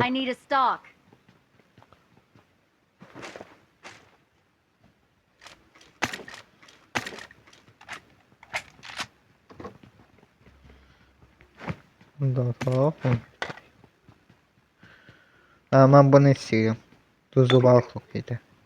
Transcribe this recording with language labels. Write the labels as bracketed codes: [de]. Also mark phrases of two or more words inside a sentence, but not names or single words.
[en] I need a stock. [tr] Bundan sonra. Ben bunu istiyorum. Tuzlu balık yok idi.